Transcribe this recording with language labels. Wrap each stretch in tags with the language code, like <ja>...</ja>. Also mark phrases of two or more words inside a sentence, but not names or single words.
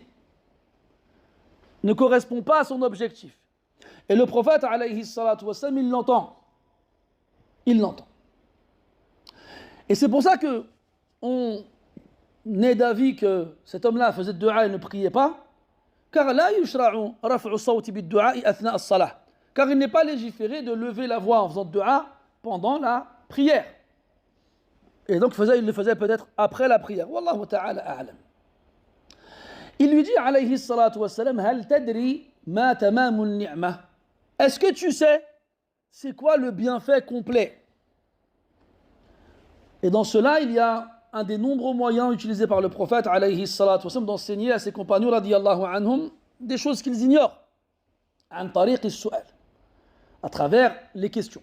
<fr>Ne correspond pas à son objectif. Et le prophète,</fr> <ar>عليه الصلاة والسلام,</ar> <fr>il l'entend. Il l'entend. Et c'est pour ça que on est d'avis que cet homme-là faisait dua et ne priait pas, car</fr> <ar>لا يشرع رفع الصوت بالدعاء أثناء الصلاة.</ar> <fr>Car il n'est pas légiféré de lever la voix en faisant dua pendant la prière. Et donc il le faisait peut-être après la prière.</fr> <ar>والله تعالى أعلم.</ar> <fr>Il lui dit,</fr> <ar>عليه الصلاة والسلام، هل تدري ما تمام النعمة.</ar> <fr>Est-ce que tu sais c'est quoi le bienfait complet? Et dans cela, il y a un des nombreux moyens utilisés par le prophète</fr> <ar>عليه الصلاة والسلام</ar> <fr>d'enseigner à ses compagnons</fr> <ar>رضي الله عنهم</ar> <fr>des choses qu'ils ignorent.</fr> <ar>عن طريق السؤال,</ar> <fr>à travers les questions.</fr>